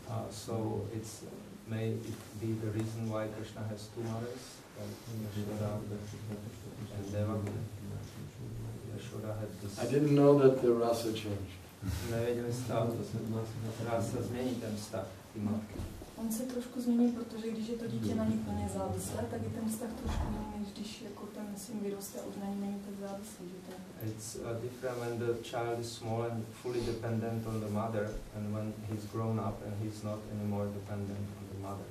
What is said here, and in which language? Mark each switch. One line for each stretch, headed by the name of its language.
English: So it's may it be the reason why Krishna has two mothers, Yashoda and Devaki. Yashoda had this. I didn't know that the rasa changed.
Czech: Nevěděli stav, rasa změní ten vztah ty matky. On se trošku změní, protože když je to dítě na ní plně závislé, tak je ten vztah trošku jiný, než když jako ten syn vyroste a už na ní není tak závislý. Že ten...
English: It's different when the child is small and fully dependent on the mother, and when he's grown up and he's not anymore dependent on the mother.